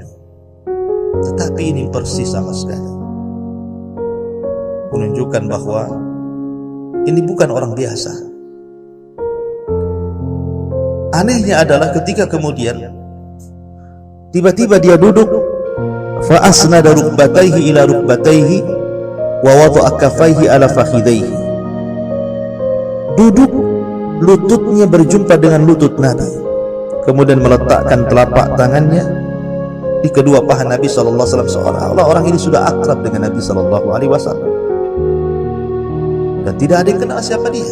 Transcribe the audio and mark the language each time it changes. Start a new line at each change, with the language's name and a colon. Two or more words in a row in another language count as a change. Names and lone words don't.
Indonesian: Tetapi ini persis sama sekali, menunjukkan bahwa ini bukan orang biasa. Anehnya adalah ketika kemudian tiba-tiba dia duduk,
Arabic: فأسند ركبتيه إلى ركبتيه ووضع كفيه على فخذيه.
Indonesian: Duduk, lututnya berjumpa dengan lutut Nabi, kemudian meletakkan telapak tangannya di kedua paha Nabi
Arabic: صلى الله عليه وسلم,
Indonesian: seolah-olah orang ini sudah akrab dengan Nabi
Arabic: صلى الله عليه وسلم
Indonesian: dan tidak ada yang kenal siapa dia.